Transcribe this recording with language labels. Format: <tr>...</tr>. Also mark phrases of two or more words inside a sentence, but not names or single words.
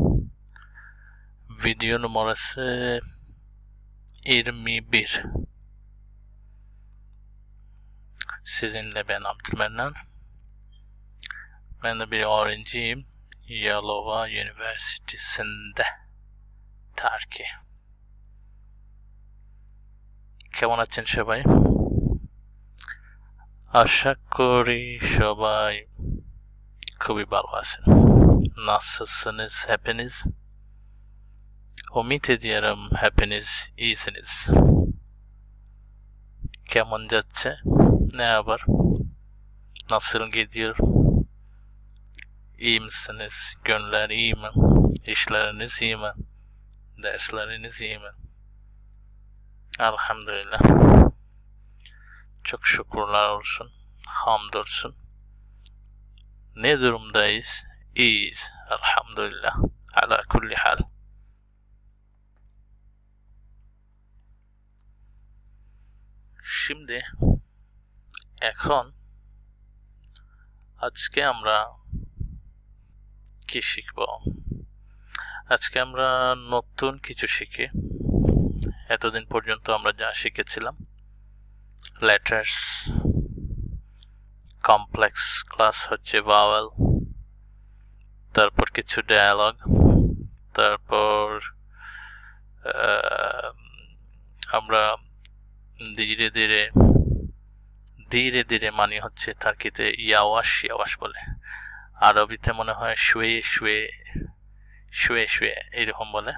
<tr>Video numarası 21. Sizinle ben Abdülmennan. Ben de bir öğrenciyim. Yalova Üniversitesi'nde. Turkey.</tr> <bn>কেমন আছেন সবাই? আশা করি সবাই খুবই ভালো আছেন।</bn> <tr>Nasılsınız hepiniz? Umut ediyorum hepiniz iyisiniz.</tr> <bn>Keman যাচ্ছে?</bn> <tr>Ne haber? Nasıl gidiyor? İyi misiniz? Günler iyi mi? İşleriniz iyi mi? Dersleriniz iyi mi? Elhamdülillah. Çok şükürler olsun. Hamdolsun. Ne durumdayız? İyiyiz. Elhamdülillah.</tr> <ar>على كل حال.</ar> <tr>Şimdi</tr> <bn>এখন আজকে আমরা কি শিখব? আজকে আমরা নতুন কিছু শিখি। এতদিন পর্যন্ত আমরা যা শিখেছিলাম letters,</bn> <en>complex class</en> <bn>হচ্ছে vowel, তারপর কিছু dialogue, তারপর আমরা ধীরে ধীরে মানে হচ্ছে টার্কিতে ইয়াওয়াশ বলে, আরবিতে মনে হয় শুয়ে এরকম বলে।</bn>